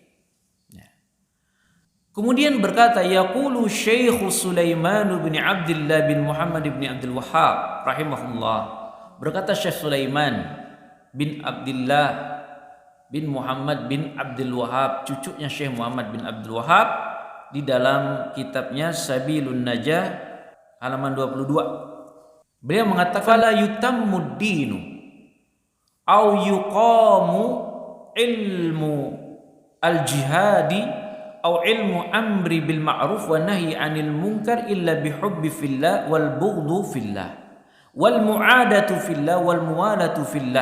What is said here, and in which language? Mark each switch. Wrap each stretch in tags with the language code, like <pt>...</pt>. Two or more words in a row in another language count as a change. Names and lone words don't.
<id>Kemudian berkata, yaqulu Syekh Sulaiman bin Abdullah bin Muhammad bin Abdul Wahhab rahimahullah. Berkata Syekh Sulaiman bin Abdullah bin Muhammad bin Abdul Wahhab, cucunya Syekh Muhammad bin Abdul Wahhab, di dalam kitabnya Sabilun Najah halaman 22. Beliau mengatakan,</id> <ar>لا يتم الدين أو يقام علم الجهاد أو علم الأمر بالمعروف والنهي عن المنكر إلا بالحب في الله والبغض في الله والمعاداة في الله والموالاة في الله.</ar>